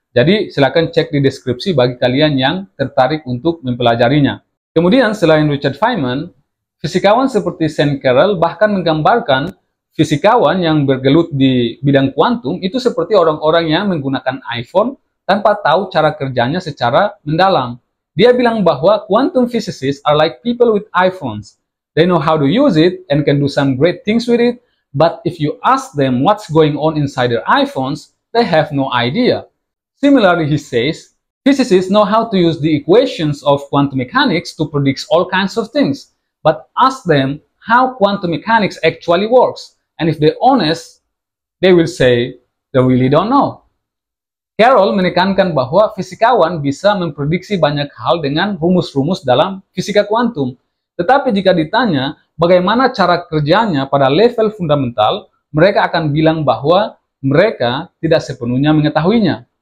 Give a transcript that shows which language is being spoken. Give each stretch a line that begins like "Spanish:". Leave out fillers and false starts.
Indonesian: Jadi silakan cek di deskripsi bagi kalian yang tertarik untuk mempelajarinya. Kemudian selain Richard Feynman, fisikawan seperti Sean Carroll bahkan menggambarkan fisikawan yang bergelut di bidang kuantum itu seperti orang-orang yang menggunakan iPhone tanpa tahu cara kerjanya secara mendalam.
English: Dia bilang bahwa quantum physicists are like people with iPhones. They know how to use it and can do some great things with it, but if you ask them what's going on inside their iPhones, they have no idea. Similarly, he says, physicists know how to use the equations of quantum mechanics to predict all kinds of things, but ask them how quantum mechanics actually works. And if they're honest, they will say they really don't know.
Indonesian: Carroll menekankan bahwa fisikawan bisa memprediksi banyak hal dengan rumus-rumus dalam fisika kuantum. Tetapi jika ditanya bagaimana cara kerjanya pada level fundamental, mereka akan bilang bahwa mereka tidak sepenuhnya mengetahuinya.